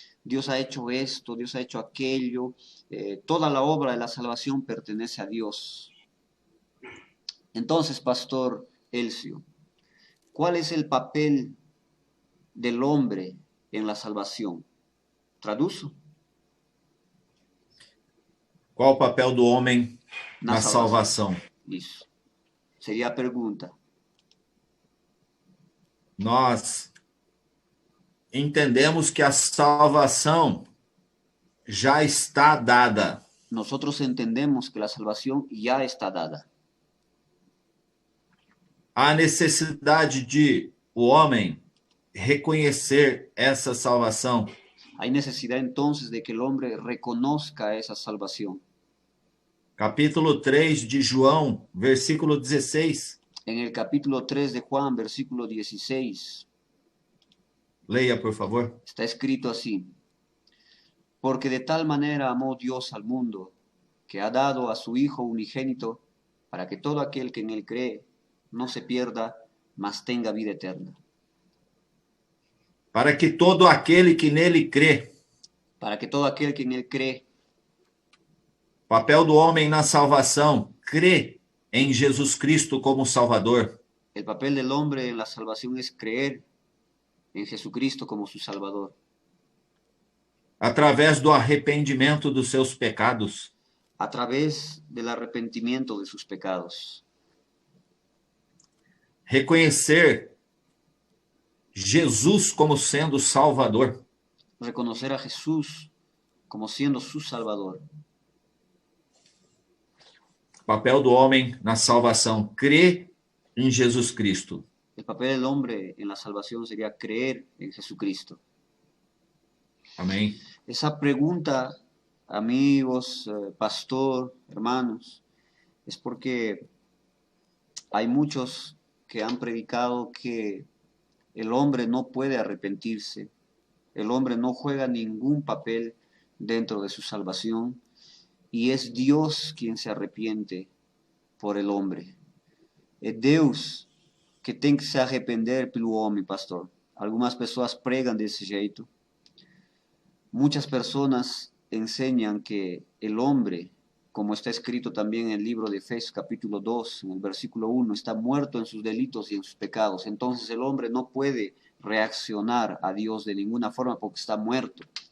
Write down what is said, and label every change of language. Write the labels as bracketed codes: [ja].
[es] Dios ha hecho esto, Dios ha hecho aquello. Toda la obra de la salvación pertenece a Dios. Entonces, Pastor Elcio, ¿cuál es el papel del hombre en la salvación? [pt] Traduzo. Qual o papel do homem na salvação? Isso. Seria a pergunta. Nós entendemos que a salvação já está dada. [es] Nosotros entendemos que la salvación ya está dada. [pt] Há necessidade de o homem reconhecer essa salvação. [es] Hay necesidad entonces de que el hombre reconozca esa salvación. [pt] Capítulo 3 de João, versículo 16. [es] En el capítulo 3 de Juan, versículo 16, [pt] Leia, por favor. [es] está escrito así: porque de tal manera amó Dios al mundo, que ha dado a su Hijo unigénito, para que todo aquel que en él cree no se pierda, mas tenga vida eterna. [pt] Para que todo aquele que nele crê. [es] Para que todo aquel que en él cree. [pt] Papel do homem na salvação, crê em Jesus Cristo como Salvador. [es] El papel del hombre en la salvación es creer en Jesucristo como su Salvador. [pt] Através do arrependimento dos seus pecados. [es] A través del arrepentimiento de sus pecados. [pt] Reconhecer Jesus como sendo Salvador. [es] Reconocer a Jesús como siendo su Salvador. [pt] Papel do homem na salvação, crer em Jesus Cristo. [es] El papel del hombre en la salvación sería creer en Jesucristo. [pt] Amém. [es] Esa pregunta, amigos, pastor, hermanos, es porque hay muchos que han predicado que el hombre no puede arrepentirse, el hombre no juega ningún papel dentro de su salvación y es Dios quien se arrepiente por el hombre. [pt] É Deus que tem que se arrepender pelo homem, pastor. Algumas pessoas pregam desse jeito. [es] Muchas personas enseñan que el hombre, como está escrito también en el libro de Efesios capítulo 2, en el versículo 1, está muerto en sus delitos y en sus pecados. Entonces el hombre no puede reaccionar a Dios de ninguna forma porque está muerto.